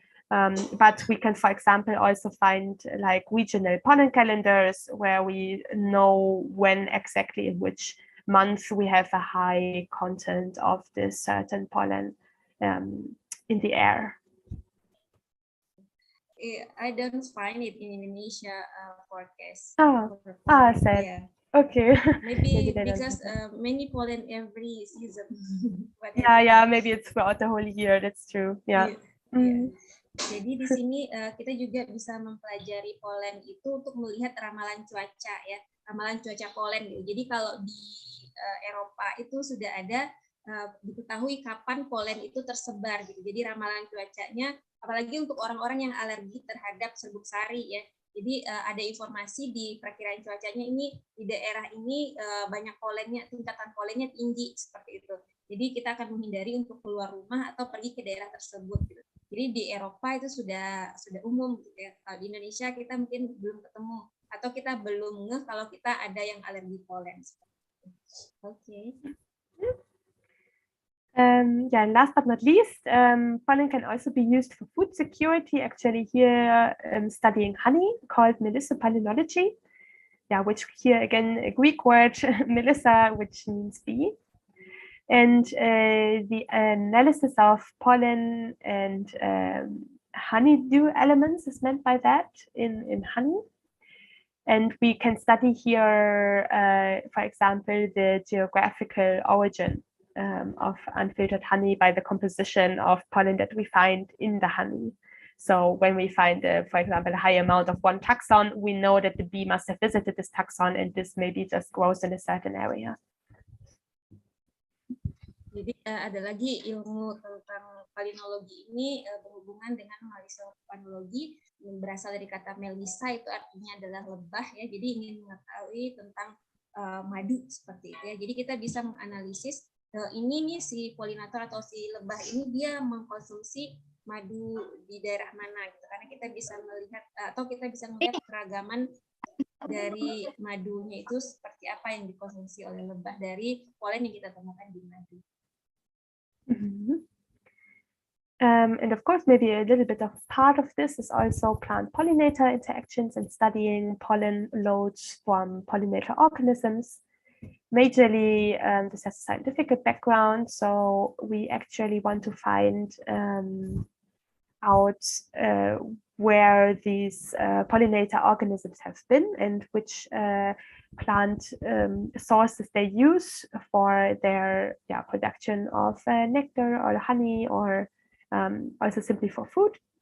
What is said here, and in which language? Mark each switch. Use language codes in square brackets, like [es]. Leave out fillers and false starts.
[en] But we can, for example, also find like regional pollen calendars where we know when exactly in which month we have a high content of this certain pollen in the air. I don't find it in Indonesia forecast. Sad. Yeah. Okay. Maybe because many pollen every season. Yeah, maybe it's throughout the whole year. That's true. Yeah. [id] Jadi di sini kita juga bisa mempelajari polen itu untuk melihat ramalan cuaca ya, ramalan cuaca polen gitu. Jadi kalau di Eropa itu sudah ada diketahui kapan polen itu tersebar gitu. Jadi ramalan cuacanya, apalagi untuk orang-orang yang alergi terhadap serbuk sari ya. Jadi ada informasi di perkiraan cuacanya ini di daerah ini banyak polennya, tingkatan polennya tinggi seperti itu. Jadi kita akan menghindari untuk keluar rumah atau pergi ke daerah tersebut gitu. Jadi di Eropa itu sudah umum gitu ya. Kalau di Indonesia kita mungkin belum ketemu atau kita belum ngeh kalau kita ada yang alergi polen. [en] Okay. Yeah, and last but not least, pollen can also be used for food security. Actually, here studying honey called Melissa Palynology. Yeah, which here again a Greek word Melissa, which means bee. And the analysis of pollen and honeydew elements is meant by that in honey. And we can study here, for example, the geographical origin of unfiltered honey by the composition of pollen that we find in the honey. So when we find, for example, a high amount of one taxon, we know that the bee must have visited this taxon and this maybe just grows in a certain area. [id] Jadi ada lagi ilmu tentang palynologi ini berhubungan dengan palynologi yang berasal dari kata melissa, itu artinya adalah lebah ya. Jadi ingin mengetahui tentang madu seperti itu ya. Jadi kita bisa menganalisis ini nih si polinator atau si lebah ini dia mengkonsumsi madu di daerah mana gitu. Karena kita bisa melihat atau kita bisa melihat keragaman dari madunya itu seperti apa yang dikonsumsi oleh lebah dari polen yang kita temukan di madu. [en] And of course, maybe a little bit of part of this is also plant-pollinator interactions and studying pollen loads from pollinator organisms. Majorly, this has a scientific background, so we actually want to find out where these pollinator organisms have been and which plant sources they use for their production of nectar or honey, or also simply for food.